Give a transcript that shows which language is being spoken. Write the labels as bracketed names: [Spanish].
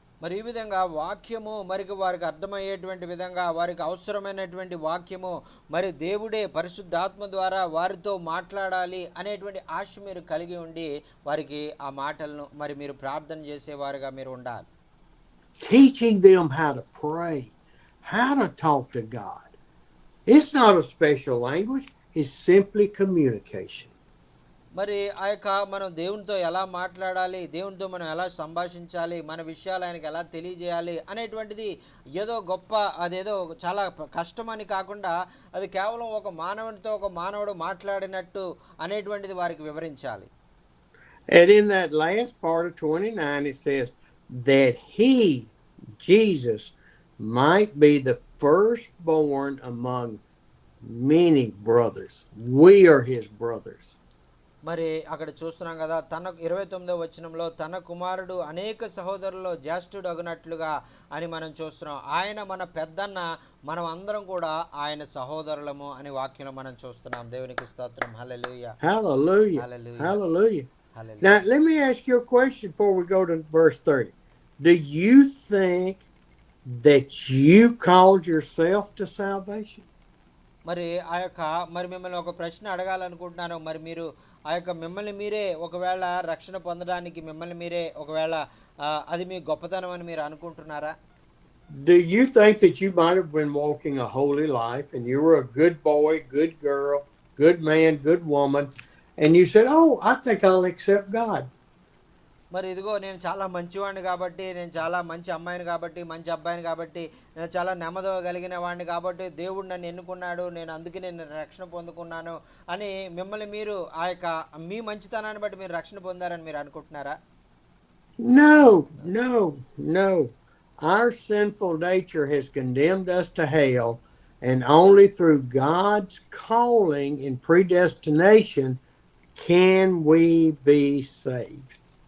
[Telugu] మరి ఈ విధంగా వాక్యము వారికి అర్థమయ్యేటువంటి విధంగా, వారికి అవసరమైనటువంటి వాక్యము మరి దేవుడే పరిశుద్ధాత్మ ద్వారా వారితో మాట్లాడాలి అనేటువంటి ఆశ మీరు కలిగి ఉండి వారికి ఆ మాటలను మరి మీరు ప్రార్థన చేసేవారుగా మీరు ఉండాలి. [English] Teaching them how to pray, how to talk to God. It's not a special language, it's simply communication. [Telugu] మరి ఆ యొక్క మనం దేవునితో ఎలా మాట్లాడాలి, దేవునితో మనం ఎలా సంభాషించాలి, మన విషయాలు ఆయనకి ఎలా తెలియజేయాలి అనేటువంటిది ఏదో గొప్ప, అదేదో చాలా కష్టమని కాకుండా అది కేవలం ఒక మానవునితో ఒక మానవుడు మాట్లాడినట్టు అనేటువంటిది వారికి వివరించాలి. [English] And in that last part of 29 it says that he, Jesus, might be the firstborn among many brothers. We are his brothers. [Telugu] మరి అక్కడ చూస్తున్నాం కదా, తన 29వ వచనంలో తన కుమారుడు అనేక సహోదరుల్లో జ్యేష్ఠుడు అగునట్లుగా అని మనం చూస్తున్నాం. ఆయన మన పెద్దన్న, మనం అందరం కూడా ఆయన సహోదరులము అని వాక్యంలో మనం చూస్తున్నాం. దేవునికి స్తోత్రం. హల్లెలూయా, [English] hallelujah, hallelujah, hallelujah. hallelujah. Now let me ask you a question before we go to verse 30. Do you think that you called yourself to salvation? [Telugu] మరి ఆ యొక్క మరి మిమ్మల్ని ఒక ప్రశ్న అడగాలనుకుంటున్నాను. మరి మీరు ఆ యొక్క మిమ్మల్ని మీరే ఒకవేళ రక్షణ పొందడానికి మిమ్మల్ని మీరే ఒకవేళ అది మీ గొప్పతనం అని మీరు అనుకుంటున్నారా? [English] Do you think that you might have been walking a holy life and you were a good boy, good girl, good man, good woman, and you said, "Oh, I think I'll accept God." [Telugu] మరి ఇదిగో నేను చాలా మంచివాడిని కాబట్టి, నేను చాలా మంచి అమ్మాయిని కాబట్టి, మంచి అబ్బాయిని కాబట్టి, నేను చాలా నెమ్మది కలిగిన వాడిని కాబట్టి దేవుడు నన్ను ఎన్నుకున్నాడు, నేను అందుకే నేను రక్షణ పొందుకున్నాను అని మిమ్మల్ని మీరు ఆ యొక్క మీ మంచితనాన్ని బట్టి మీరు రక్షణ పొందారని మీరు అనుకుంటున్నారా? [English] No, no, no. Our sinful nature has condemned us to hell, and only through God's calling and predestination can we be saved.